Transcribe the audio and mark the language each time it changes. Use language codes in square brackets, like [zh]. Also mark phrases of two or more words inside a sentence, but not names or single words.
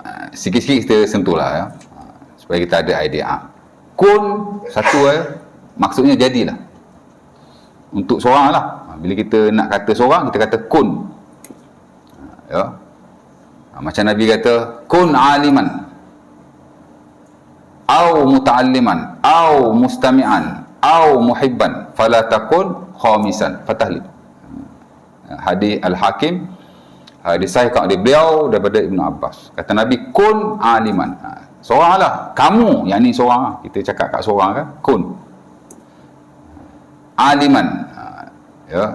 [ms] Sikit-sikit kita sentuh lah ya. Supaya kita ada idea. kun satu maksudnya jadilah. Untuk seorang lah. Bila kita nak kata seorang, kita kata kun. Ya. Macam Nabi kata, [ar] كن عالما, أو متعلما أو مستمعا أو محبا فلا تكن خامسا فتهلك. [ms] Hadis Al-Hakim, disahihkan oleh beliau daripada Ibn Abbas. Kata Nabi, [ar] كن عالما. [ms] Seorang lah. Kamu, yang ni seorang. Kita cakap kat seorang kan, kun. Aliman. Ya.